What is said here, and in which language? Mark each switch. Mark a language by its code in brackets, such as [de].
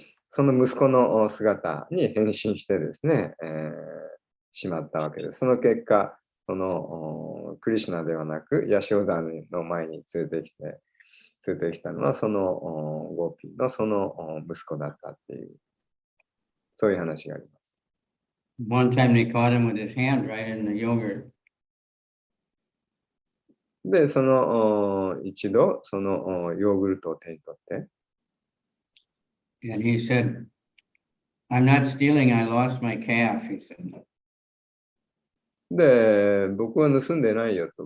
[ja] その息子の姿に変身してですね、しまったわけです。その結果、クリシュナではなく、ヤショーダの前に連れてきたのは、そのゴーピーのその息子だったっていう、そういう話があります。 [en] One time they caught him with his hand right in the yogurt. [ja] で、一度、そのヨーグルトを手に取って、 [en] And he said, I'm not stealing, I lost my calf, he said. [ja] で、僕は盗んでないよと。